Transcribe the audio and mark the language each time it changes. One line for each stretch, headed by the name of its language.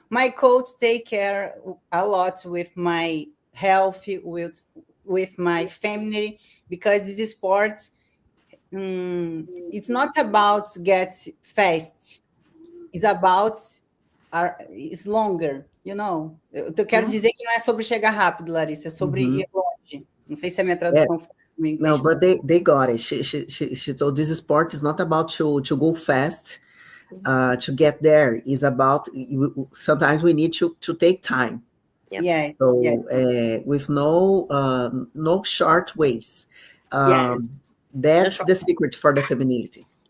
English: My coach take care a lot with my health, with my family, because this sport, it's not about get fast. It's about it's longer, you know.
Portuguese: Eu quero dizer que não é sobre chegar rápido, Larissa, é sobre ir longe. Não sei se a minha tradução foi no inglês.
English: No, but they got it. She told this sport is not about to go fast, to get there. It's about sometimes we need to take time. Yep. Yes. So yes. with no short ways. That's the secret for the femininity.